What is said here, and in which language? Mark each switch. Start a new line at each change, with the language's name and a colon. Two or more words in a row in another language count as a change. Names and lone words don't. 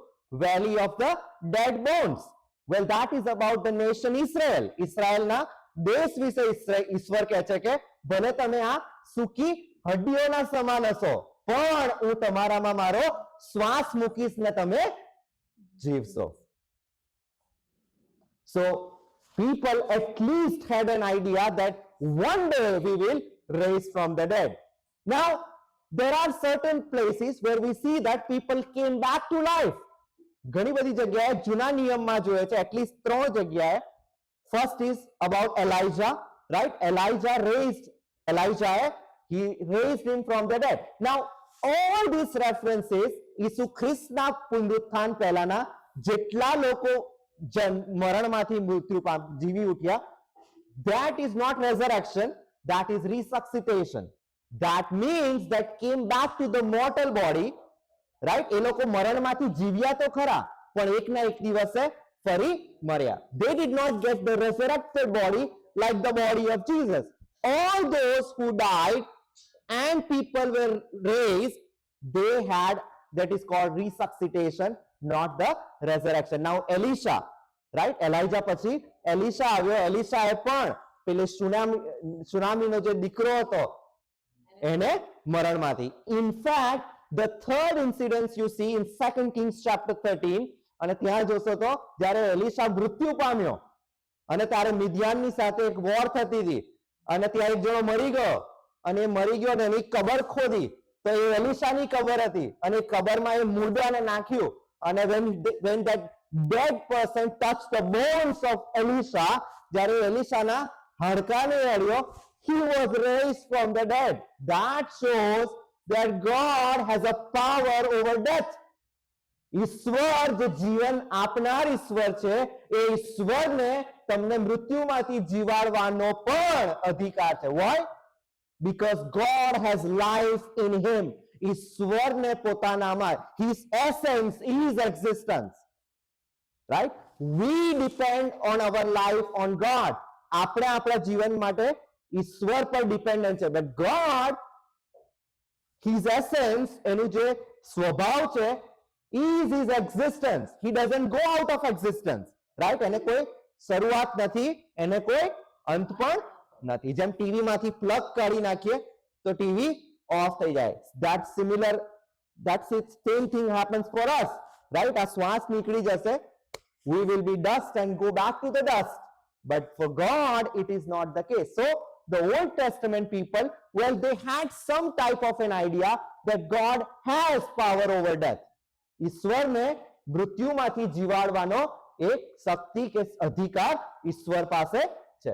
English: Valley of the dead bones. Well that is about the nation Israel.
Gujarati: ઇઝરાયલના દેશ વિશે ઈશ્વર કહે છે કે ભલે તમે આ સૂકી હડ્ડીઓના સમાન હશો પણ હું તમારામાં મારો શ્વાસ મૂકીશ ને તમે જીવશો.
English: So people at least had an idea that one day we will raise from the dead. Now, there are certain places where we see that people came back to life.
Gujarati: ઘણી બધી જગ્યાએ જૂના નિયમમાં જોઈએ છે,
English: at least
Gujarati: 3 જગ્યાએ.
English: First is about Elijah, right? Elijah, he raised him from the dead. Now, all these references,
Gujarati: ઈસુ ખ્રિસ્તના પુનરુત્થાન પહેલાના જેટલા લોકો મરણમાંથી મૃત્યુ જીવી ઉઠ્યા,
English: that is not resurrection, that is resuscitation. That means that came back to the mortal body, right?
Gujarati: એ લોકો મરણમાંથી જીવ્યા તો ખરા પણ એક ના એક દિવસે ફરી મર્યા.
English: They did not get the resurrected body like the body of Jesus. All those who died and people were raised, they had, that is called resuscitation, not the resurrection. Now Elisha, right? Elijah
Gujarati: પછી એલિશા આવ્યો. એલિશાએ પણ પેલે સુનામીનો જે દીકરો હતો એને મરણમાંથી.
English: In fact, the third incident you see in 2 Kings chapter 13,
Gujarati: અને ત્યાં જોશો તો જ્યારે એલિશા મૃત્યુ પામ્યો અને ત્યારે મિદ્યાનની સાથે એક વોર થતી હતી અને ત્યાં એક જણો મરી ગયો અને એ મરી ગયો અને એની કબર ખોદી તો એ એલિશાની કબર હતી અને કબરમાં એ મુર્દાને નાખ્યું અને
English: when that dead person touched the bones of Elisha,
Gujarati: જ્યારે એલિશાના હાડકાને અડ્યો,
English: he was raised from the dead. That shows that God has a power over death.
Gujarati: ઈશ્વર જે જીવન આપનાર ઈશ્વર છે એ ઈશ્વરને તમને મૃત્યુમાંથી જીવાડવાનો પણ અધિકાર છે.
English: Why? Because God has life in him.
Gujarati: ઈશ્વરને પોતાનામાં,
English: his essence, his existence, right? We depend on our life on God.
Gujarati: આપણે આપણા જીવન માટે ઈશ્વર પર ડિપેન્ડન્ટ છે.
English: But God, his essence,
Gujarati: એનું જે સ્વભાવ છે,
English: is his existence. He doesn't go out of existence, right?
Gujarati: એને કોઈ શરૂઆત નથી, એને કોઈ અંત પણ નથી. જેમ ટીવી માંથી પ્લગ કાઢી નાખીએ તો ટીવી ઓફ થઈ જાય.
English: That similar, that's it, same thing happens for us, right?
Gujarati: આ શ્વાસ નીકળી જશે,
English: we will be dust and go back to the dust. But for God, it is not the case. So the Old Testament people, well, they had some type of an idea that God has power over death.
Gujarati: ઈશ્વરને મૃત્યુમાંથી જીવાડવાનો એક શક્તિ કે અધિકાર ઈશ્વર પાસે છે.